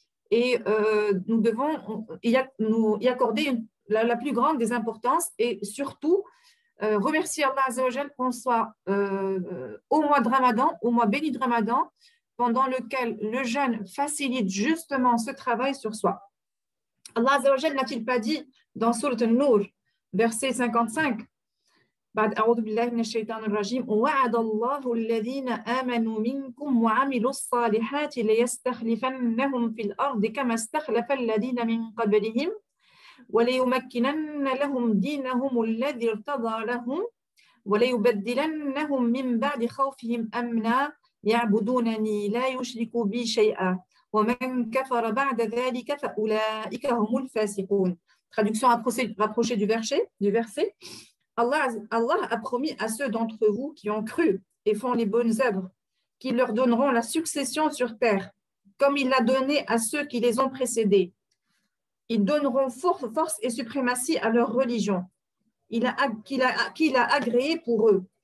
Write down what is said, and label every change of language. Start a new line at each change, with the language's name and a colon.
French: Et nous devons y accorder la plus grande des importances et surtout remercier Allah Azza wa Jal qu'on soit au mois de Ramadan, au mois béni de Ramadan, pendant lequel le jeûne facilite justement ce travail sur soi. Allah Azza wa Jal n'a-t-il pas dit dans Sourate An-Nur, verset 55,
Arabic: بعد أعوذ بالله من الشيطان الرجيم وعد الله الذين آمنوا منكم وعملوا الصالحات ليستخلفنهم في الأرض كما استخلف الذين من قبلهم وليمكنن لهم دينهم الذي ارتضى لهم وليبدلنهم من بعد خوفهم أمنا يعبدونني لا يشركوا بي شيئا ومن كفر بعد ذلك فأولئك هم الفاسقون.
French: Traduction rapprochée du verset. Allah a promis à ceux d'entre vous qui ont cru et font les bonnes œuvres qu'ils leur donneront la succession sur terre, comme il l'a donné à ceux qui les ont précédés. Ils donneront force et suprématie à leur religion qu'il a agréée pour eux.